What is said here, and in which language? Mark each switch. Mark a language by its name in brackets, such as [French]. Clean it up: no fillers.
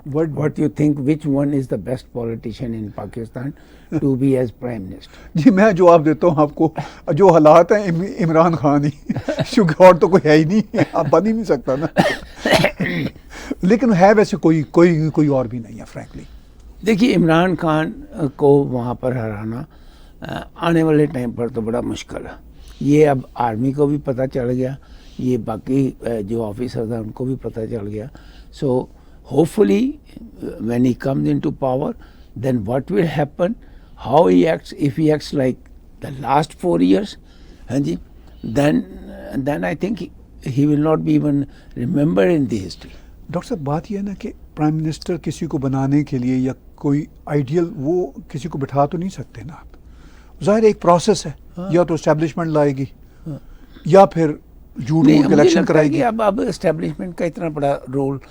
[English] what you think which one is the best politician in Pakistan to be as prime minister? [Urdu] جی میں جواب دیتا ہوں آپ کو, جو حالات ہیں عمران خان ہی, کیونکہ اور تو کوئی ہے ہی نہیں, آپ بن ہی نہیں سکتا نا. لیکن ہے ویسے کوئی اور بھی نہیں ہے فرینکلی. دیکھیے عمران خان کو وہاں پر ہرانا آنے والے ٹائم پر تو بڑا مشکل ہے. یہ اب آرمی کو بھی پتہ چل گیا, یہ باقی جو آفیسرز ہیں ان کو بھی پتہ چل گیا. [English] So hopefully when he comes into power, then what will happen, how he acts, if he acts like the last 4 years, then I think he will not be even remembered in the history. [Urdu] Doctor صاحب بات یہ ہے نا کہ prime minister کسی کو بنانے کے لیے یا کوئی آئیڈیل وہ کسی کو بٹھا تو نہیں سکتے نا آپ. ظاہر ایک پروسیس ہے, یا تو اسٹیبلشمنٹ لائے گی یا پھر جھوٹ موٹ کے الیکشن کرائے گی. اب اسٹیبلشمنٹ کا اتنا بڑا رول